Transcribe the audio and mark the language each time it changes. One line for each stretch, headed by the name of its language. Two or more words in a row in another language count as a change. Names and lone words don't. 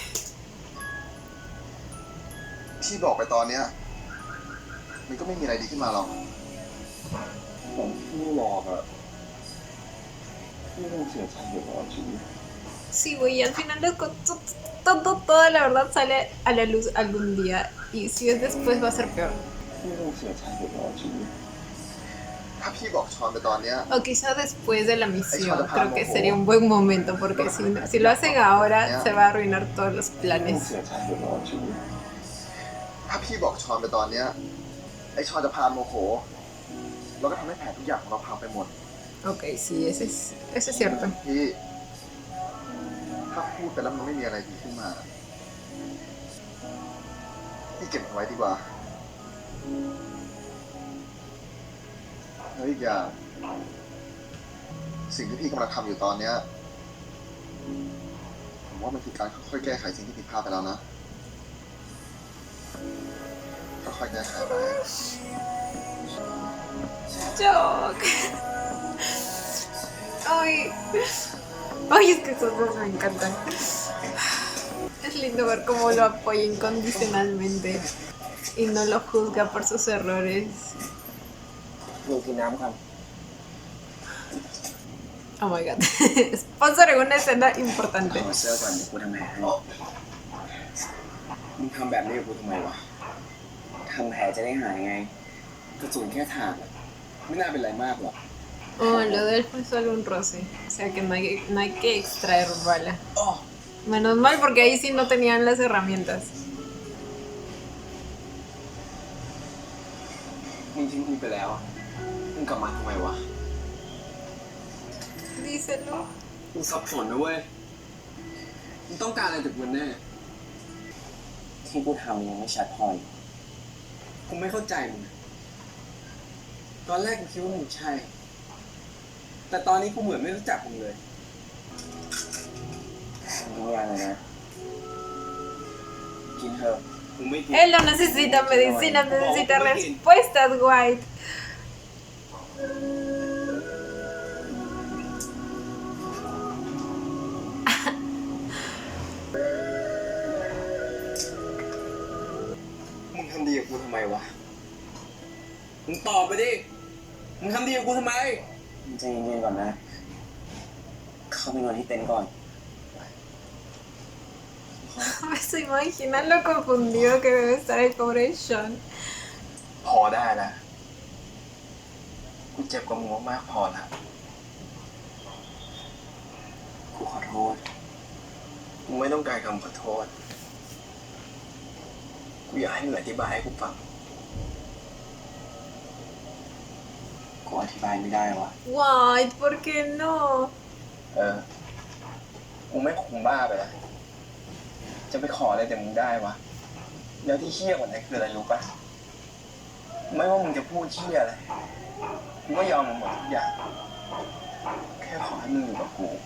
Thai: ที่บอกไปตอนเนี้ยมันก็ไม่มีอะไรดีขึ้นมาหรอกผมพี่หลอกอะพี่คงเสียใจอยู่ตลอดชีวิต
Spanish: Sí, güey, y al final toda la verdad sale a la luz algún día, y si es después va a ser peor.
Thai: พี่คงเสียใจอยู่ตลอดชีวิตถ้าพี่บอกชอนไปตอนเนี้ย
Spanish: O quizá después de la misión, creo que sería un buen momento, porque si lo hacen ahora, se va a arruinar todos los
Thai: พี่คง
Spanish: planes.
Thai: เสียใจอยู่ตลอดชีวิตถ้าพี่บอกชอนไปตอนเนี้ยไอ้ชอนจะพาโมโหแล้วก็ทำให้แผนทุกอย่างของเราพังไปหมด
Spanish: Ok, sí, eso es cierto.
Thai: พี่ถ้าพูดไปแล้วมันไม่มีอะไรดีขึ้นมาพี่เก็บมันไว้ดีกว่าแล้วอีกอย่างสิ่งที่พี่กำลังทำอยู่ตอนเนี้ยผมว่ามันคือการค่อยๆแก้ไขสิ่งที่ผิดพลาดไปแล้วนะค่อยๆแก้ไขไป
Spanish: Joke. Ay. Ay, es que esos dos me encantan. Es lindo ver cómo lo apoya incondicionalmente y no lo juzga por sus errores.
Thai: มึงกินน้ำก่อน
English: Oh my god.
Spanish: Sponsor en una escena importante.
Thai: ถอดเสื้อก่อนเดี๋ยวกูทำแผลให้มึงทำแบบนี้กับกูทำไมวะทำแผลจะได้หายไงกระสุนแค่ถากอะไม่น่าเป็นไรมากหรอก
Spanish: Oh, lo de él fue solo un roce. O sea que no hay que extraer bala.
Thai: อ้อ
Spanish: Menos mal porque ahí sí no tenían las herramientas.
Thai: มึงทิ้งกูไปแล้วอะมึงกลับมาทำไมวะ
Spanish: Díselo.
Thai: มึงสับสนนะเว้ยมึงต้องการอะไรจากมันแน่ที่กูทำยังไม่ชัดพอกูไม่เข้าใจมึงตอนแรกกูคิดว่ามึงใช่แต่ตอนนี้กูเหมือนไม่รู้จักมึงเลยมึงยังไงนะกินเถอะกูไม่กิน
Spanish: Él no necesita medicina, necesita respuestas, White.
Thai: มึงทำดีกับกูทำไมวะ มึงตอบไปดิ มึงทำดีกับกูทำไมมึงใจเย็นๆก่อนนะ เข้าไปนอนที่เต็นท์ก่อน
Spanish: Me se imaginan lo confundido que debe estar el pobre Sean.
Thai: พอได้นะกู เจ็บกว่ามึงมากๆพอละกูขอโทษกูไม่ต้องการคำขอโทษกูอยากให้มึงอธิบายให้กูฟังกูอธิบายไม่ได้วะ
Spanish: Why? ¿Por qué no?
Thai: กูไม่คงบ้าไปแล้วจะไปขออะไรแต่มึงได้วะแล้วที่เชี่ยกว่านั้นคืออะไรรู้ปะไม่ว่ามึงจะพูดเชี่ยอะไรกูก็ยอมมึงหมดทุกอย่างแค่ขอให้มึงอยู่กับกู